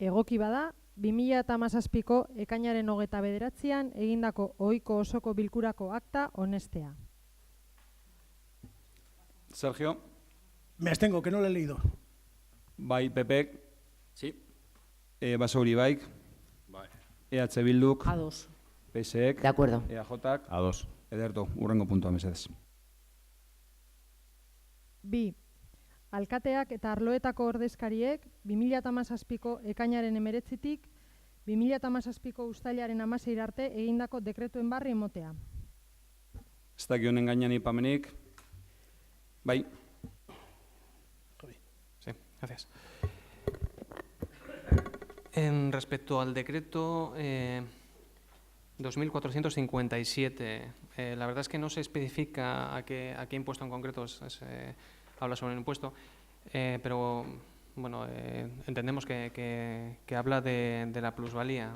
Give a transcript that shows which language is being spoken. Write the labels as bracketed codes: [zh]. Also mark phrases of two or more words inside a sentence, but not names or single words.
[eu] egoki bada, 2017ko ekainaren 29an egindako ohiko osoko bilkurako akta onestea. Sergio. [es] Me abstengo, que no lo he leído. [eu] Bai, Pepek. [es] Sí. [eu] Basauri Baik. Bai. EH Bilduk. A2. PSek. [es] De acuerdo. [eu] EAJak. A2. Ederto, urrengo puntua mesedez. 2. Alkateak eta arloetako ordezkariek 2017ko ekainaren 19tik 2017ko uztailaren 16 arte egindako dekretuen barri emotea. Ez daki honen gainean ipamenik. Bai. [es] Sí, gracias. En respecto al decreto 2457, la verdad es que no se especifica a qué impuesto en concreto habla sobre el impuesto, pero bueno, entendemos que habla de la plusvalía.